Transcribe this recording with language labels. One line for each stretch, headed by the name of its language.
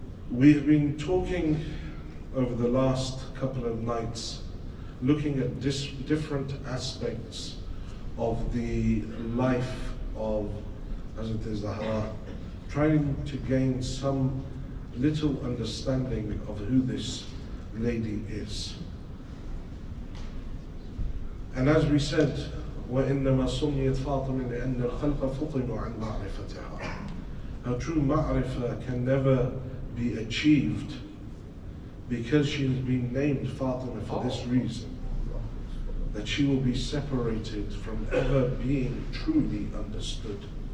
English: We've been talking over the last couple of nights, looking at different aspects of the life of Hazrat Zahra, trying to gain some little understanding of who this lady is. And as we said,
Arabic: وَإِنَّمَا سُمِّيَتْ فَاطِمَةً لِأَنَّ الْخَلْقَ فُطِمُوا عَنْ مَعْرِفَتِهَا.
English: Her true ma'rifah can never be achieved because she has been named Fatima for this reason, that she will be separated from ever being truly understood.